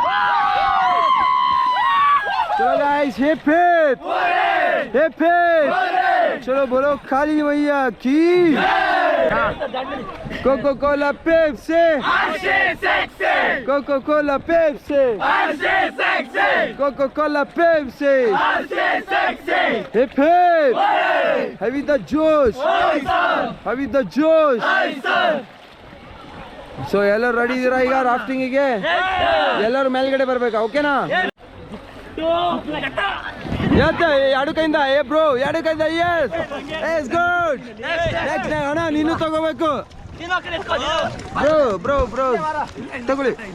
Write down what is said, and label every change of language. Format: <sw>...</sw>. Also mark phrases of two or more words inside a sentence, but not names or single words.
<en>चलो guys, hip hip! Hip hip!</en> <hi>चलो बोलो काली मैया की कोको कोला पेप्सी कोको कोला पेप्सी कोको कोला पेप्सी</hi> <en>hip hip! Have the Josh! Have the Josh!</en> <kn>ಸೊ ಎಲ್ಲರೂ ರೆಡಿ ಇದೀರಾ ಈಗ ರಾಫ್ಟಿಂಗಿಗೆ? ಎಲ್ಲರೂ ಮೇಲ್ಗಡೆ ಬರ್ಬೇಕಾ? ಓಕೆನಾ? ಎರಡು ಕೈಯಿಂದ ಬ್ರೋ, ಎರಡು ಕೈಯಿಂದ</kn> <en>yes good.</en> <kn>ನೆಕ್ಸ್ಟ್ ಅಣ್ಣ ನೀನು ತಗೋಬೇಕು</kn> <en>bro bro bro</en> <kn>ತಗೊಳ್ಳಿ.</kn>